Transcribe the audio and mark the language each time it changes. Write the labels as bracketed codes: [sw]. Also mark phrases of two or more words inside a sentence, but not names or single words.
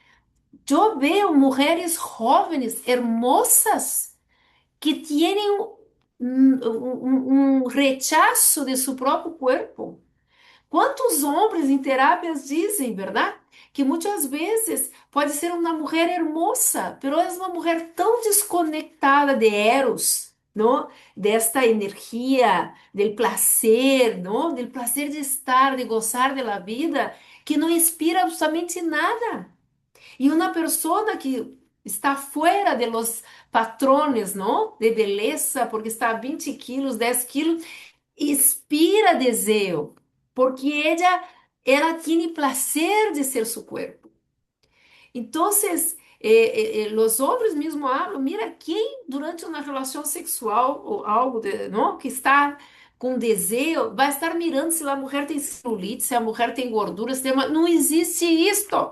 [pt] Eu vejo mulheres jovens, hermosas, que têm um rechazo de seu próprio corpo. Quantos homens em terapias dizem, verdade? Que muitas vezes pode ser uma mulher hermosa, mas é uma mulher tão desconectada de Eros, não? Desta energia, [es] del placer, não? Del placer [pt] de estar, de gozar da vida, que não inspira absolutamente nada. E uma pessoa que está fora de [es] los patrones, [pt] não? De beleza, porque está a 20 quilos, 10 quilos, inspira desejo, porque ela tem placer de ser seu corpo. Então, os homens mesmo falam, mira, quem durante uma relação sexual ou algo não, que está com desejo, vai estar mirando se a mulher tem celulite, se a mulher tem gordura, se tem não existe isto.